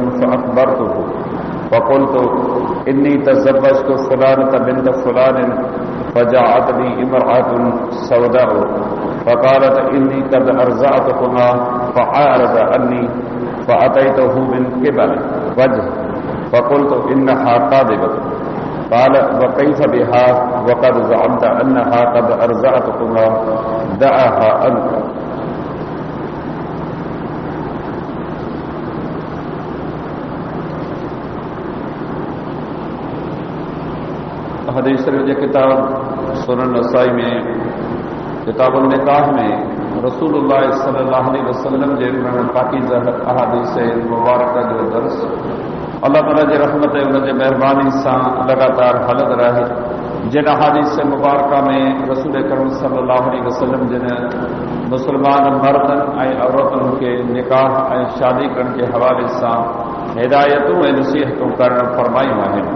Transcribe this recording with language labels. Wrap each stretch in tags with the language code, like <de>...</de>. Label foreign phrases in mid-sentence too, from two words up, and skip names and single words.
<ar>فأخبرته فقلت إني تزوجت فلانة بنت فلان فجاءتني امرأة سوداء فقالت إني قد أرزعتكما فعارض عني فأتيته من قبل وجه فقلت إنها كاذبة قال وكيف بها وقد زعمت أنها قد أرزعتكما دعها عنك.</ar> <sd>हदीस शरीफ किताब सुनन नसाई में किताबुल निकाह में रसूलुल्लाह</sd> <ar>صلى الله عليه وسلم</ar> <sd>जे पाकीज़ा अहादीस मुबारक जो दर्स अल्लाह ताला जी रहमत उन जे मेहरबानी सां लगातार हलंद रहे। जिन अहादीस मुबारक में रसूल करीम</sd> <ar>صلى الله عليه وسلم</ar> <sd>जिन मुसलमान मर्दन ऐं औरतुनि खे निकाह ऐं शादी करण जे हवाले सां हिदायतूं ऐं नसीहतूं करण फरमायूं आहिनि।</sd>